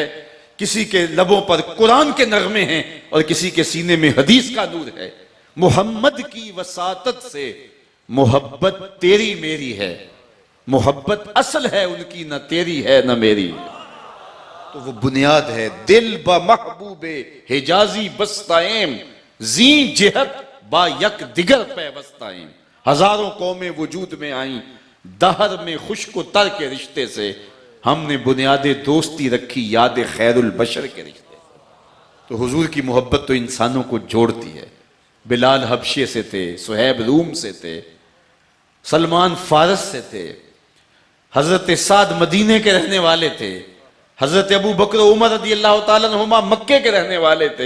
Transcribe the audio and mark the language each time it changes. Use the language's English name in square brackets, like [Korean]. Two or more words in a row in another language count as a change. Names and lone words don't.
[Urdu] کسی کے لبوں پر قرآن کے نغمے ہیں اور کسی کے سینے میں حدیث کا نور ہے. محمد کی وساطت سے محبت تیری میری ہے. محبت اصل ہے ان کی، نہ تیری ہے نہ میری. تو وہ بنیاد ہے. [Persian] دل با محبوب حجازی بستائیم، زین جہت با یک دیگر پیوستائیم. [Urdu] ہزاروں قومیں وجود میں آئیں، دہر میں خشک و تر کے رشتے سے. ہم نے بنیاد دوستی رکھی یاد خیر البشر کے رشتے سے. تو حضور کی محبت تو انسانوں کو جوڑتی ہے. بلال حبشے سے تھے، صہیب روم سے تھے، سلمان فارس سے تھے، حضرت سعد مدینے کے رہنے والے تھے، حضرت ابو بکر عمر [Arabic] رضی اللہ تعالیٰ عنہما [Urdu] مکے کے رہنے والے تھے.